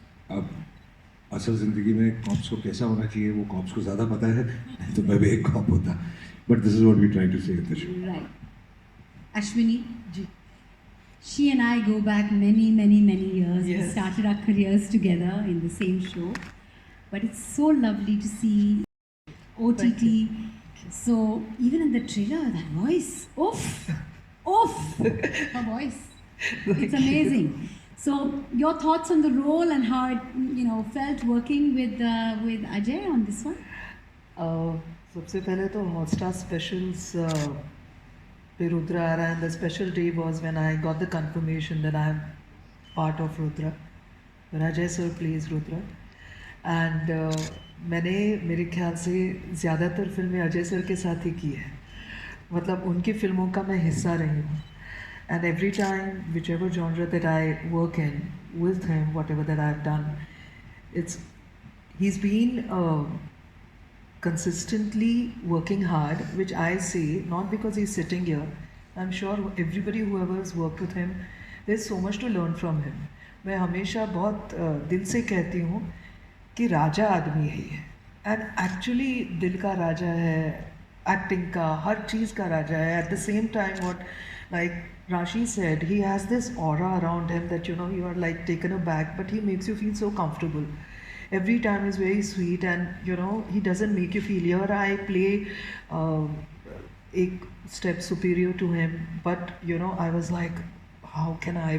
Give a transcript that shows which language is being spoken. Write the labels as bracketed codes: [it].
[hi] अब असल ज़िंदगी में कॉप्स को कैसा होना चाहिए वो कॉप्स को ज़्यादा पता है, तो मैं भी एक कॉप होता. [en] But this is what we're trying to say in the show. Right. Ashwini, she and I go back many, many, many years. Yes. We started our careers together in the same show. But it's so lovely to see OTT. So even in the trailer, that voice, oof, oof, her voice, it's amazing. So your thoughts on the role and how it, felt working with Ajay on this one? [hi] सबसे पहले तो Hotstar specials पे रुद्रा आ रहा है, [en] And the special day was when I got the confirmation that I am part of Rudra, when Ajay sir plays Rudra. [hi] And मैंने मेरे ख्याल से ज़्यादातर फिल्में अजय सर के साथ ही की है, मतलब उनकी फिल्मों का मैं हिस्सा रही हूँ. [en] And every time whichever genre that I work in with him, whatever that I have done, it's he's been consistently working hard, which I say not because he's sitting here. I'm sure everybody whoever has worked with him, there's so much to learn from him. [hi] मैं हमेशा बहुत दिल से कहती हूँ कि राजा आदमी है ये, एंड एक्चुअली दिल का राजा है, एक्टिंग का हर चीज़ का राजा है. [en] At the same time what like Raashi said, he has this aura around him that you are like taken aback, but he makes you feel so comfortable. Every time is very sweet, and he doesn't make you feel. Here I play a step superior to him, but I was like, how can I?